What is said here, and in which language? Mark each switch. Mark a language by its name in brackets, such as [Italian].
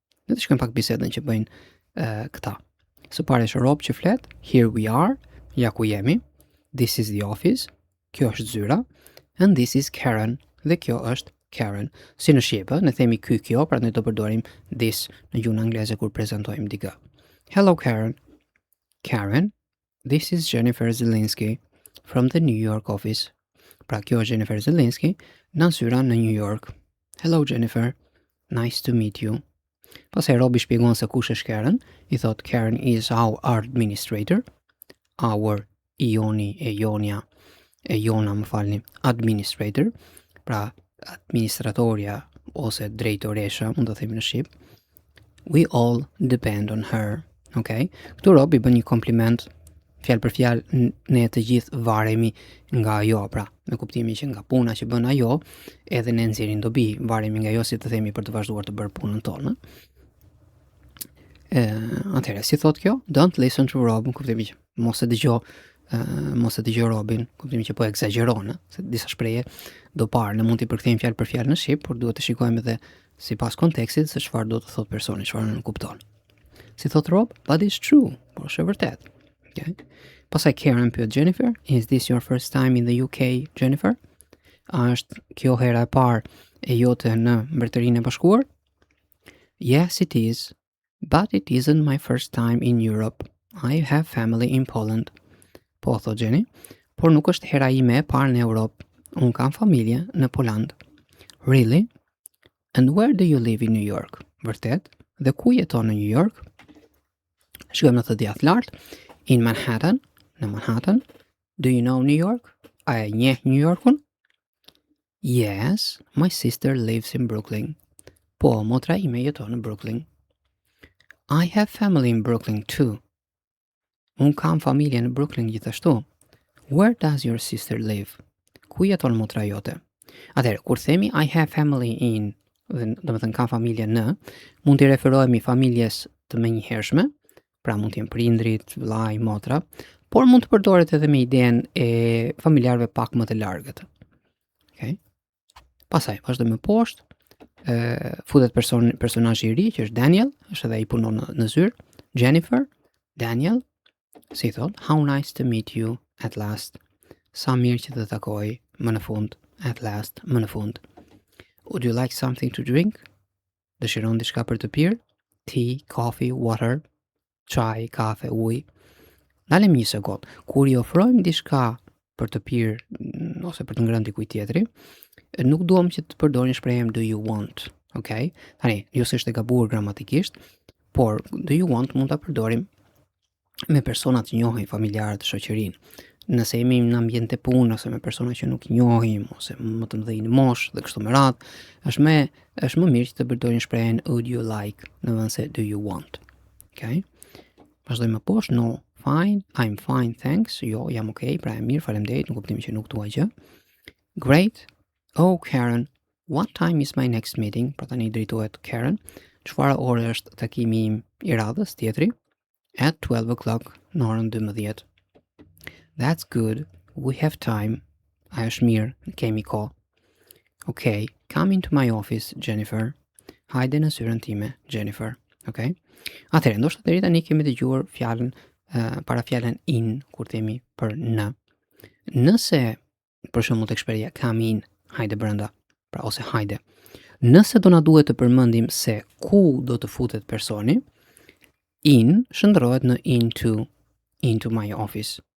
[Albanian] Ne të shkojmë pak bisedën që bëjnë këta. Së pari është Rob që flet. [English] Here we are. [Albanian] Ja ku jemi. [English] This is the office. [Albanian] Kjo është zyra. [English] And this is Karen. [Albanian] Dhe kjo është Karen. Si në shqipë, ne themi ky kjo, pra ne do përdorim this në gjuhën angleze kur prezantojmë dikë. [English] Hello Karen. Karen, this is Jennifer Zielinski from the New York office. [Albanian] Pra kjo është Jennifer Zielinski në zyra në New York. [English] Hello Jennifer. Nice to meet you. [Albanian] Pastaj Robi shpjegon se kush është Karen. I thot [English] Karen is our administrator. [Albanian] Our Jona më falni, administrator. Pra administratoria ose drejtoresha, mund të themi në shqip. [English] We all depend on her. [Albanian] Okay? Këtu Robi bën një kompliment, fjalë për fjalë, ne të gjithë varemi nga ajo, pra me kuptimin që nga puna që bën ajo, edhe ne nxjerrim dobi, varemi nga ajo si të themi për të vazhduar të bërë punën tonë. Atëherë, si thot kjo? [English] Don't listen to Rob, [Albanian] në kuptimin që mos e dëgjoj Robin, kuptimin që po egzageron, se disa shprehje do parë ne mund t'i përkthejmë fjalë për fjalë në shqip, por duhet të shikojmë edhe sipas kontekstit se çfarë do të thot personi, çfarë nuk kupton. Si thot Rob, [English] but it's true, [Albanian] por është e vërtetë. [English] Okay. [Albanian] Pastaj Karen pyet Jennifer, [English] is this your first time in the UK, Jennifer? [Albanian] A është kjo hera e parë e jote në Mbretërinë e Bashkuar? [English] Yes, it is, but it isn't my first time in Europe. I have family in Poland. [Albanian] Po, thot Jenny, por nuk është hera ime e parë në Europë. Unë kam familje në Poland. [English] Really? And where do you live in New York? [Albanian] Vërtet? Dhe ku jeton në New York? Shkojmë në të djathtë lartë. [English] In Manhattan. [Albanian] Në Manhattan. [English] Do you know New York? [Albanian] A e njeh New Yorkun? [English] Yes, my sister lives in Brooklyn. [Albanian] Po, motra ime jeton në Brooklyn. [English] I have family in Brooklyn too. [Albanian] Unë kam familje në Brooklyn gjithashtu. [English] Where does your sister live? [Albanian] Ku jeton motra jote? Atëherë, kur themi [English] I have family in, [Albanian] do të thënë kam familje në, mund të referohemi familjes të menjëhershme, pra mund të jenë prindrit, vllai, motra, por mund të përdoret edhe me idenë e familjarëve pak më të largët. Okay? Pastaj, vazhdojmë më poshtë, futet personazhi i ri që është Daniel, është edhe ai punon në zyrë. [English] Jennifer, Daniel, [Albanian] si thot, [English] how nice to meet you at last. [Albanian] Sa mirë që të takoj më në fund, [English] at last, [Albanian] më në fund. [English] Would you like something to drink? [Albanian] Dëshiron diçka për të pirë? [English] Tea, coffee, water, [Albanian] çaj, kafe, ujë. Dalem një sekond. Kur I ofrojmë diçka për të pirë ose për të ngrënë dikujt tjetri, nuk duam që të përdorim shprehjen [English] do you want, [Albanian] okay? Tani, jo se është e gabuar gramatikisht, por [English] do you want [Albanian] mund ta përdorim me persona të njohim, familjarë, shoqërinë. Nëse jemi në ambient të punë ose me persona që nuk njohim ose më të mëdhenj në moshë dhe kështu me radhë, është më mirë që të përdorim shprehjen [English] would you like [Albanian] në vend se [English] do you want. [Albanian] Okay? Vazhdojmë më poshtë. [English] No, fine, I'm fine, thanks. [Albanian] Jo, jam okay, pra e mirë, faleminderit, në kuptimin që nuk dua gjë. [English] Great. Oh, Karen, what time is my next meeting? [Albanian] Pra tani drejtohet Karen. Çfarë ore është takimi im I radhës tjetri? [English] At 12 o'clock, [Albanian] në orën 12. [English] That's good. We have time. [Albanian] A është mirë, kemi kohë. [English] Okay, come into my office, Jennifer. [Albanian] Hajde në zyrën time, Jennifer. Okay? Atëherë, ndoshta deri tani kemi dëgjuar fjalën para fjalën in kur themi për në. Nëse për shembull tek shprehja [English] come in, [Albanian] hajde brenda, pra ose hajde. Nëse do na duhet të përmendim se ku do të futet personi, in shndrohet në [English] into my office.